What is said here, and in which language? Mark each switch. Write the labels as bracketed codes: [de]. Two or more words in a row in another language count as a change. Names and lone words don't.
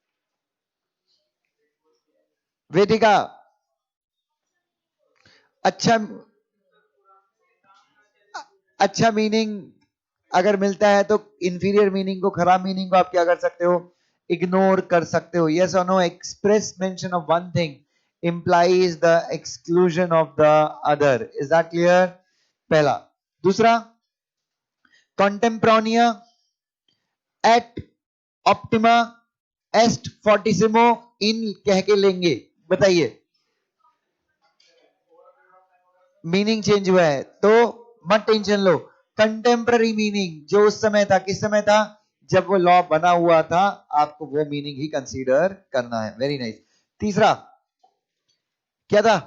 [hi] वेदिका, अच्छा, अच्छा मीनिंग अगर मिलता है तो [en] inferior meaning [hi] को, खराब मीनिंग को आप क्या कर सकते हो? इग्नोर कर सकते हो। यस और नो? [en] express mention of one thing implies the exclusion of the other. Is that clear? [hi] पहला। दूसरा, [la] contemporanea at optima est fortissimo in [hi] कह के लेंगे, बताइए। मीनिंग चेंज हुआ है तो मत टेंशन लो। [en] contemporary meaning जो उस समय था, किस समय था? [hi] जब वो लॉ बना हुआ था, आपको वो मीनिंग ही कंसीडर करना है। [en] very nice. [hi] तीसरा क्या था?